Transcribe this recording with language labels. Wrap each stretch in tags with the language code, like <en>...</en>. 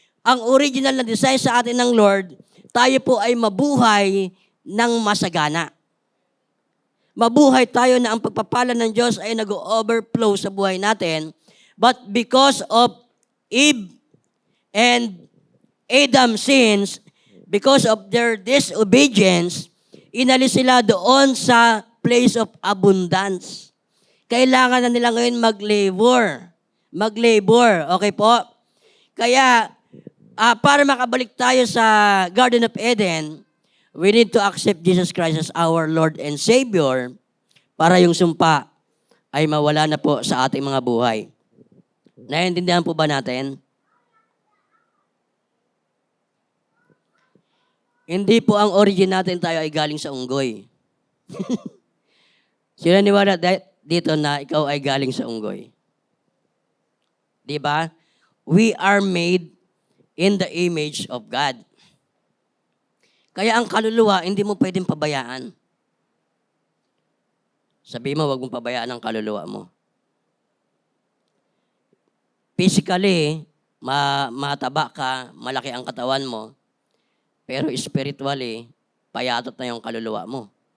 <tl>Ang original na design sa atin ng Lord, tayo po ay mabuhay ng masagana. Mabuhay tayo na ang pagpapala ng Diyos ay nag-overflow sa buhay natin.</tl> <en>But because of Eve and Adam's sins, because of their disobedience,</en> <tl>inalis sila doon sa</tl> <en>place of abundance.</en> <tl>Kailangan na nila ngayon mag-labor. Mag-labor. Okay po? Kaya, para makabalik tayo sa Garden of Eden,</tl> <en>we need to accept Jesus Christ as our Lord and Savior</en> <tl>para yung sumpa ay mawala na po sa ating mga buhay. Naiintindihan po ba natin? Hindi po ang origin natin tayo ay galing sa unggoy. Sino niwala dito na ikaw ay galing sa unggoy? Di ba?</tl> <en>We are made in the image of God.</en> <tl>Kaya ang kaluluwa, hindi mo pwedeng pabayaan. Sabi mo, wag mong pabayaan ang kaluluwa mo. Physically, mataba ka, malaki ang katawan mo, pero spiritually, payatot na yung kaluluwa mo.</tl>